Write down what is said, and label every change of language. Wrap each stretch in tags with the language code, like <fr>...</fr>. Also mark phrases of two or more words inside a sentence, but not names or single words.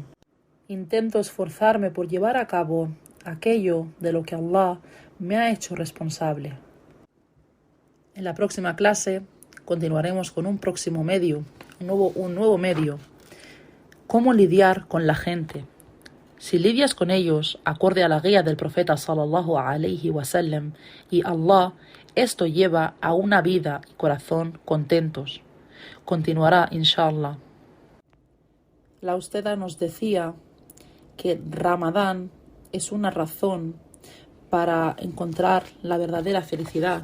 <es>Intento esforzarme por llevar a cabo aquello de lo que Allah me ha hecho responsable. En la próxima clase continuaremos con un próximo medio, un nuevo medio. ¿Cómo lidiar con la gente? Si lidias con ellos acorde a la guía del profeta</es> <ar>صلى الله عليه وسلم</ar> <es>y Allah, esto lleva a una vida y corazón contentos. Continuará, inshallah. La usted nos decía que Ramadán es una razón para encontrar la verdadera felicidad.</es>